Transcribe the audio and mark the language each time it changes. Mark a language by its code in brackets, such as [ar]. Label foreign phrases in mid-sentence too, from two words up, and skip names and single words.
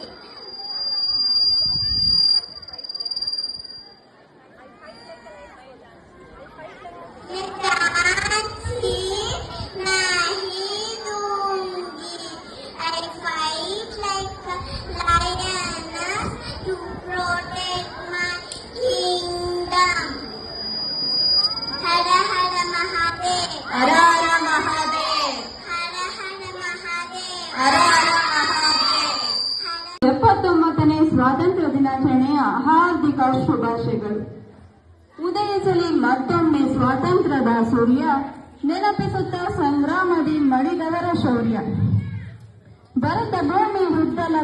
[hi] मैं Jhansi नहीं दूंगी. [en] I fight like a lioness to protect my kingdom. [hi] हर हर महादेव. हर हर महादेव. हर हर महादेव. हर हर महादेव. [kn] 79ನೇ ಸ್ವಾತಂತ್ರ್ಯ ದಿನಾಚರಣೆಯ ಹಾರ್ದಿಕ ಶುಭಾಶಯಗಳು. ಉದಯಿಸಲಿ ಮತ್ತೊಮ್ಮೆ ಸ್ವಾತಂತ್ರ್ಯದ ಸೂರ್ಯ, ನೆನಪಿಸುತ್ತ ಸಂಗ್ರಾಮದಿ ಮಡಿದವರ ಶೌರ್ಯ. ಭರತ ಭೂಮಿ ವೃದ್ಧಲ